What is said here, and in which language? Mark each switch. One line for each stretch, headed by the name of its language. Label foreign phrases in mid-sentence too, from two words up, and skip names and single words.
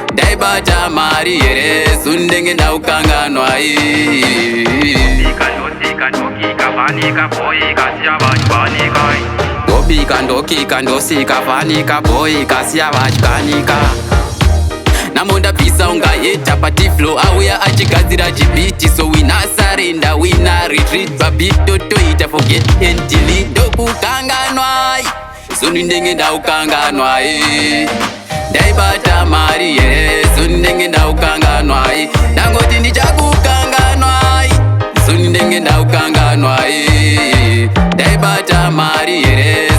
Shona: Ndaibata mari here, soon ndenge ndaukanganwa, eh. Ndosika, ndosika, ndokika, vanika, boy, kasiya vatyanika. Ndobika, ndokika, ndosika, vanika, boy, kasiya vatyanika. Namo ndabvisa unga hater,
English: but flow
Shona: auya achigadzira chibiti.
English: So we not surrender, we not retreat, but beat to, to it, I forget and delete.
Shona: Ndokukanganwa, Zoni ndenge ndaukanganwa, eh. Ndaibata mari, eh. Zoni ndenge ndaukanganwa, eh. Ndangoti ndichakukanganwa, eh. Zoni ndenge ndaukanganwa, eh. Ndaibata mari, eh.